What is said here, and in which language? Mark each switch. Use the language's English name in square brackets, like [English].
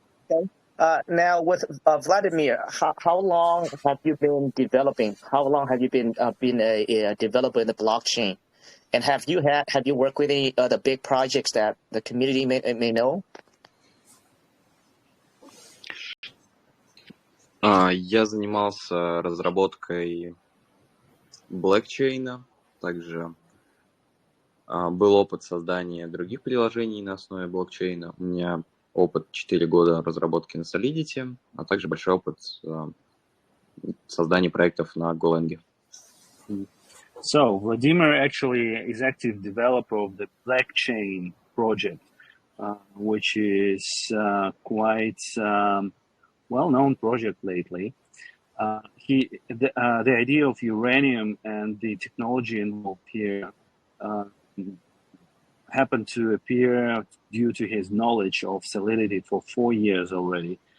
[English] Okay. Now with Vladimir, how long have you been developing? How long have you been a developer in the blockchain? And have you worked with any other big projects that the community may know? [Russian] Я занимался разработкой блокчейна, также был опыт создания других приложений на основе блокчейна. У меня опыт 4 года разработки на Solidity, а также большой опыт создания проектов на Golang. [English] So Vladimir actually is active developer of the blockchain project, which is quite well-known project lately. The idea of uranium and the technology involved here happened to appear due to his knowledge of Solidity for 4 years already.